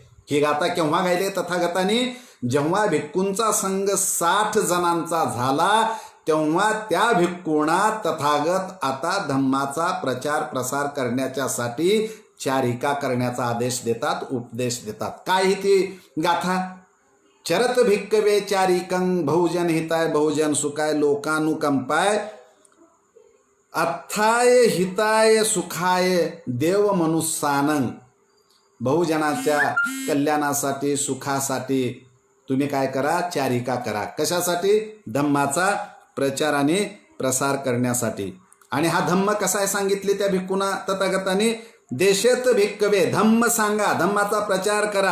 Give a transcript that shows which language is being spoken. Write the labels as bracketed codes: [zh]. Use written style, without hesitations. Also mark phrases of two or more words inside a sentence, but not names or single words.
[mr] ही गाथा केव्हा गायली तथागतांनी? जेव्हा भिक्खूंचा संघ 60 जणांचा झाला तेव्हा त्या भिक्खूंना तथागत आता धम्माचा प्रचार प्रसार करण्याच्यासाठी चारिका करण्याचा आदेश देतात, उपदेश देतात. काय ही ती गाथा? [pi] चरत भिक्कवे चारिकं बहुजन हिताय बहुजन सुखाय लोकानुकंपाय अथाय हिताय सुखाय देव मनुष्यानं. [mr] बहुजनाच्या कल्याणासाठी सुखासाठी तुम्ही काय करा? चारिका करा. कशासाठी? धम्माचा प्रचार आणि प्रसार करण्यासाठी. आणि हा धम्म कसा आहे सांगितले त्या भिक्खूंना तथागतांनी? [pi] देशेत भिक्कवे, [mr] धम्म सांगा, धम्माचा प्रचार करा.